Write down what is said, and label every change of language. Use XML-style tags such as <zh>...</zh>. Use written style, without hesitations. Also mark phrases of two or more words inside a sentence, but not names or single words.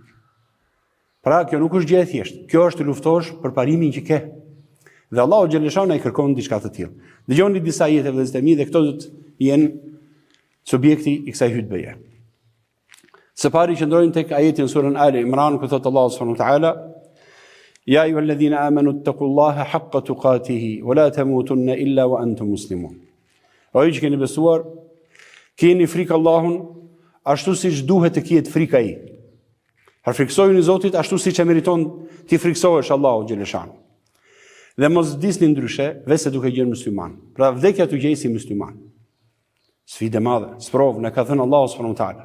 <sq>Pra, kjo nuk është gjë e thjeshtë. Kjo është të luftosh për parimin që ke. Dhe</sq> <ar>الله جل شأنه</ar> <sq>i kërkon diçka të tillë. Dëgjoni disa ajete vëllezër e mi dhe këto do të jenë subjekti i kësaj hutbeje. Së pari që ndrojmë tek ajetin surën Ali Imran, ku thotë</sq> <ar>الله سبحانه وتعالى: "يا أيها الذين آمنوا اتقوا الله حق تقاته ولا تموتن إلا وأنتم مسلمون."</ar> <sq>O ju që keni besuar, keni frikë Allahun ashtu siç duhet të ketë frikë ai. Frikësojeni Zotit ashtu siç e meriton ti frikësohesh</sq> <ar>الله جل شأنه.</ar> <sq>Dhe mos disni ndryshe, veçse duke qenë musliman. Pra vdekja t'u gjej si musliman. Sfidë e madhe, sprovë na ka thënë</sq> <ar>الله سبحانه وتعالى.</ar>